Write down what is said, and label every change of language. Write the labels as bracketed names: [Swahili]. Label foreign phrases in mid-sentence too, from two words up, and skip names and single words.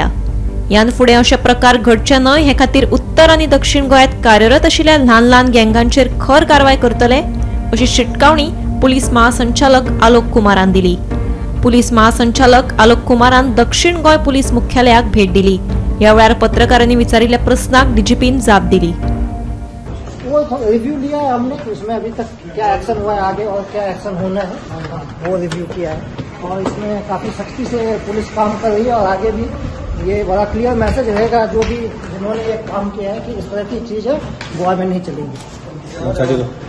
[Konkani] यान फुडें अशे प्रकार घडचे न्हय हे खातीर उत्तर आनी दक्षिण गोंयांत कार्यरत आशिल्ल्या ल्हान ल्हान गँगांचेर खर कारवाय करतले अशी शिटकावणी पुलीस महासंचालक आलोक कुमारान दिली। पुलीस महासंचालक आलोक कुमारान दक्षिण गोंय पुलीस मुख्यालयाक भेट दिली। या वेळार पत्रकारांनी विचारिल्ल्या प्रश्नाक डीजीपीन जाप दिली। [Hindi] वो रिव्यू लिया है हमने, उसमें अभी तक क्या एक्शन हुआ है आगे और क्या एक्शन होना है वो रिव्यू किया है और इसमें काफ़ी सख्ती से पुलिस काम कर रही है और आगे भी ये बड़ा [English] clear message [Hindi] रहेगा जो भी जिन्होंने ये काम किया है कि इस तरह की चीज़ है गोवा में नहीं चलेगी।